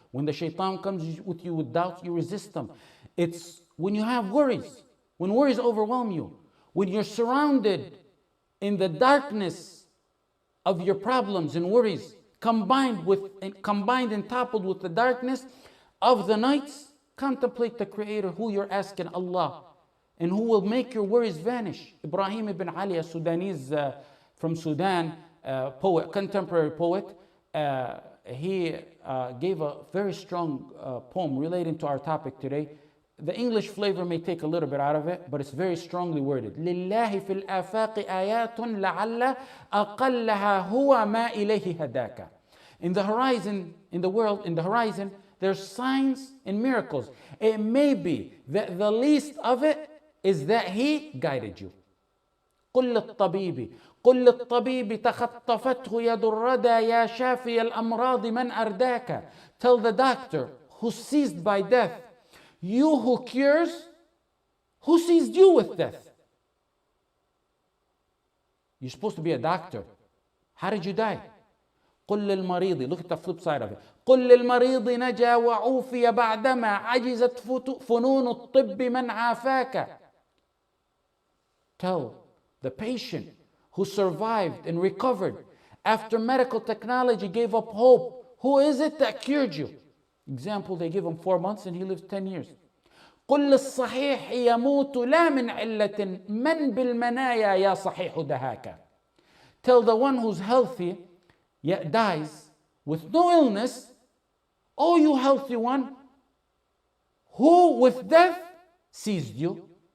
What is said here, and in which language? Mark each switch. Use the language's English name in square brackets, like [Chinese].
[English] When the shaitan comes with you with doubts, you resist them. It's when you have worries, when worries overwhelm you, when you're surrounded in the darkness of your problems and worries, combined and toppled with the darkness of the nights, contemplate the Creator who you're asking, Allah, and who will make your worries vanish. Ibrahim ibn Ali, a Sudanese from Sudan, poet, contemporary poet, he gave a very strong poem relating to our topic today. The English flavor may take a little bit out of it, but it's very strongly worded. [Arabic] لله في الآفاق آيات لعل أقلها هو ما إليه هداك. [English] In the horizon, in the world, in the horizon, there's signs and miracles. It may be that the least of it is that He guided you. [Arabic] قل للطبيب تخطفته يد الردى يا شافي الأمراض من أرداك. [English] Tell the doctor who's seized by death, you who cures, who seized you with death? You're supposed to be a doctor. How did you die? [Arabic] قل للمريض, [English] look at the flip side of it. [Arabic] قل للمريض نجا وعوفي بعدما عجزت فنون الطب من عافاك. [English] Tell the patient who survived and recovered after medical technology gave up hope, who is it that cured you? Example, they give him 4 months and he lives 10 years. [Arabic] قل للصحيح يموت لا من علة من بالمنايا يا صحيح دهاك. [English] Tell the one who's healthy yet dies with no illness, oh you healthy one, who with death seized you.